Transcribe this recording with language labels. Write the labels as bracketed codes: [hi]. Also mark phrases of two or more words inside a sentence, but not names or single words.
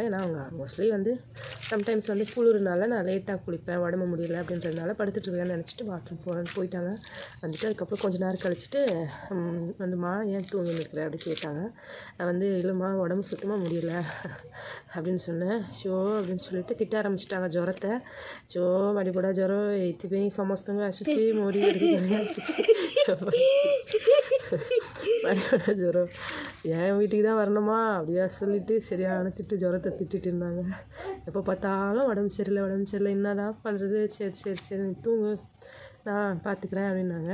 [ta] ஏன்னா அவங்க மோஸ்ட்லி வந்து சம்டைம்ஸ் வந்து குளிர்னால நான் லேட்டாக குளிப்பேன், உடம்பு முடியலை அப்படின்றதுனால படுத்துட்ருக்கேன்னு நினச்சிட்டு பாத்ரூம் போகிறேன்னு போயிட்டாங்க. வந்துட்டு அதுக்கப்புறம் கொஞ்சம் நேரம் கழிச்சிட்டு வந்துமா ஏன் தூங்கி நிற்கிற அப்படி கேட்டாங்க. நான் வந்து இல்லைம்மா உடம்பு சுத்தமாக முடியல அப்படின்னு சொன்னேன். ஷோ அப்படின்னு சொல்லிட்டு திட்ட ஆரம்பிச்சிட்டாங்க ஜுரத்தை. [or] ଛୋ ମଡ଼ିପଡ଼ା ଜ୍ୱର ଏଇଥିପାଇଁ ସମସ୍ତଙ୍କୁ ଆସୁଛି ମୋରି ମଡ଼ିପଡ଼ା ଜ୍ୱର, [ta] என் வீட்டுக்கு தான் வரணுமா அப்படியா சொல்லிட்டு சரியான ஜுரத்தை திட்டிட்டு இருந்தாங்க. எப்போ பார்த்தாலும் உடம்பு சரியில்லை என்னதான் பண்ணுறது, சரி நீ தூங்கு, நான் பார்த்துக்கிறேன் அப்படின்னாங்க.